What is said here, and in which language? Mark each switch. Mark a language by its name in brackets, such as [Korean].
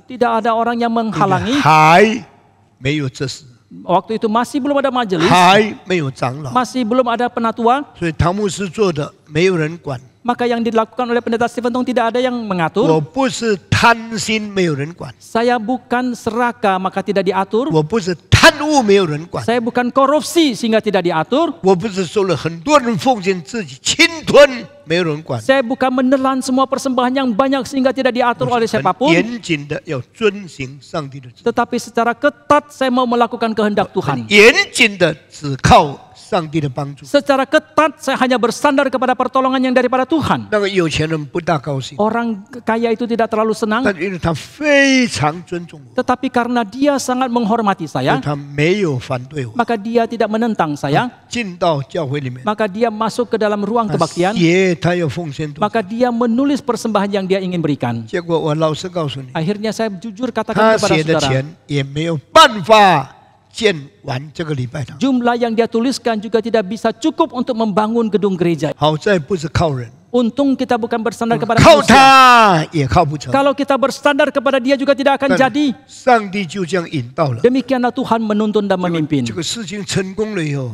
[Indonesian] Tidak ada orang yang menghalangi. [Chinese] 还没有这事， [Indonesian] Waktu itu masih belum ada majelis, [Chinese] 还没有长老， [Indonesian] masih belum ada penatua. [Chinese] 所以唐牧师做的没有人管， [Indonesian] Maka yang dilakukan oleh pendeta Stephen Tong tidak ada yang [Chinese] 我 [Indonesian] mengatur. [Chinese] 不是贪心没有人管， [Indonesian] Saya bukan serakah maka tidak diatur. [Chinese] 我不是贪污没有人管， [Indonesian] Saya bukan korupsi sehingga tidak diatur. [Chinese] 我不是收了很多人奉献自己侵吞没有人管。 [Indonesian] Saya bukan menelan semua persembahan yang banyak sehingga tidak diatur oleh [Chinese] 很 [Indonesian] siapapun. [Chinese] 严谨的要遵行上帝的旨意， [Indonesian] Tetapi secara ketat saya mau melakukan kehendak [Chinese] 很 [Indonesian] Tuhan. [Chinese] 严谨的只靠上帝的帮助。 [Indonesian] Secara ketat saya hanya bersandar kepada pertolongan yang daripada Tuhan. [Chinese] 那个有钱人不大高兴， [Indonesian] Orang kaya itu tidak terlalu senang. [Chinese] 但因为他非常尊重我， [Indonesian] Tetapi karena dia sangat menghormati [Chinese] 所以 [Indonesian] saya, [Chinese] 他没有反对我。 [Indonesian] maka dia tidak menentang saya. [Chinese] 进到教会里面， [Indonesian] Maka dia masuk ke dalam ruang [Chinese] 他 [Indonesian] kebaktian. [Chinese] 写他要奉献多少， [Indonesian] Maka dia menulis persembahan yang dia ingin berikan. [Chinese] 结果我老实告诉你， [Indonesian] Akhirnya saya jujur [Chinese] 他 [Indonesian] katakan kepada [Chinese] 写的 [Indonesian] saudara, [Chinese] 钱也没有办法建完这个礼拜堂。 [Indonesian] jumlah yang dia tuliskan juga tidak bisa cukup untuk membangun gedung gereja. [Chinese] 好在不是靠人， [Indonesian] Untung kita bukan bersandar kepada [Chinese] 靠 [Indonesian] manusia. [Chinese] 他也靠不成。 [Indonesian] Kalau kita bersandar kepada dia juga tidak akan [Chinese] 但 [Indonesian] jadi. [Chinese] 上帝就这样引导了。 [Indonesian] Demikianlah Tuhan menuntun dan memimpin. [Chinese] 这个事情成功了以后，